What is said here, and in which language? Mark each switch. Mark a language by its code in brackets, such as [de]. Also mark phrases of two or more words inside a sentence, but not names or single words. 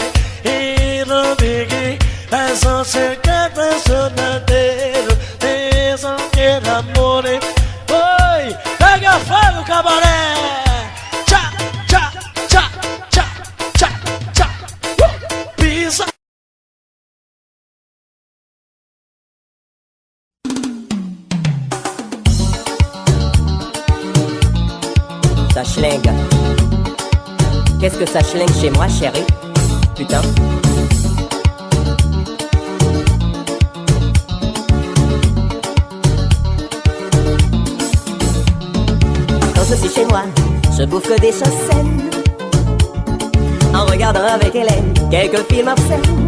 [pt] E não diga, é só ser que é personadeiro, isso que namore. Oi, pega fogo, cabaré! Tchá, tchá, tchá, tchá, tchá, tchá. Pisa! [fr] Ça schlingue. Qu'est-ce que ça schlingue chez moi, chérie? Putain. Quand je suis chez moi, je bouffe que des choses saines, en regardant avec Hélène quelques films obscènes.